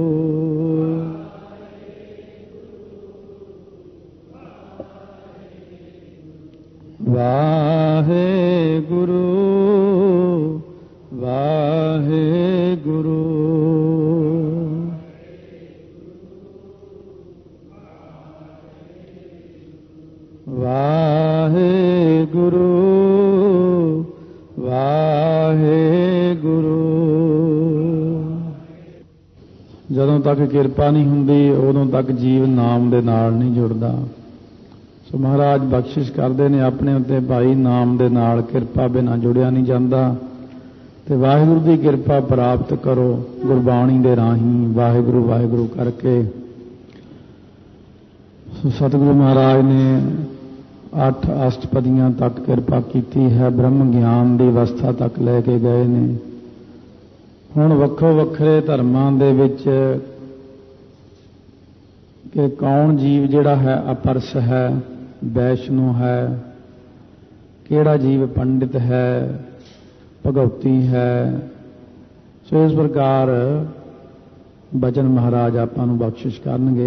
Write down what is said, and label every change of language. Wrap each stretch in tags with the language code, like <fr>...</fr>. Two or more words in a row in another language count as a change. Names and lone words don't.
<pa>ਵਾਹੇ ਗੁਰੂ ਵਾਹੇ ਗੁਰੂ। ਵਾਹੇ ਗੁਰੂ ਵਾਹੇ ਗੁਰੂ। ਜਦੋਂ ਤਕ ਕਿਰਪਾ ਨਹੀਂ ਹੁੰਦੀ ਉਦੋਂ ਤਕ ਜੀਵ ਨਾਮ ਦੇ ਨਾਲ ਨਹੀਂ ਜੁੜਦਾ। ਸੋ ਮਹਾਰਾਜ ਬਖ਼ਸ਼ਿਸ਼ ਕਰਤੇ ਹੈਂ ਅਪਨੇ ਉੱਤੇ ਭਾਈ ਨਾਮ ਦੇ ਨਾਲ ਕਿਰਪਾ ਬਿਨਾ ਜੁੜਿਆ ਨਹੀਂ ਜਾਤਾ ਤੇ ਵਾਹਿਗੁਰੂ ਕੀ ਕਿਰਪਾ ਪ੍ਰਾਪਤ ਕਰੋ ਗੁਰਬਾਣੀ ਦੇ ਰਾਹੀ ਵਾਹਿਗੁਰੂ ਵਾਹਿਗੁਰੂ ਕਰਕੇ।</pa> <hi>सतगुरु महाराज ने 8 अष्टपदियां तक किरपा की है, ब्रह्म ज्ञान की अवस्था तक</hi> <pa>ਲੈ ਕੇ ਗਏ ਨੇ। ਹੁਣ ਵੱਖੋ ਵੱਖਰੇ ਧਰਮਾਂ ਦੇ ਵਿਚ ਕਿ ਕੌਣ ਜੀਵ ਜਿਹੜਾ ਹੈ ਅਪਰਸ ਹੈ, ਵੈਸ਼ਨੂੰ ਹੈ, ਕਿਹੜਾ ਜੀਵ ਪੰਡਿਤ ਹੈ, ਭਗਵਤੀ ਹੈ। ਸੋ ਇਸ ਪ੍ਰਕਾਰ ਬਚਨ ਮਹਾਰਾਜ ਆਪਾਂ ਨੂੰ ਬਖ਼ਸ਼ਿਸ਼ ਕਰਨਗੇ।</pa>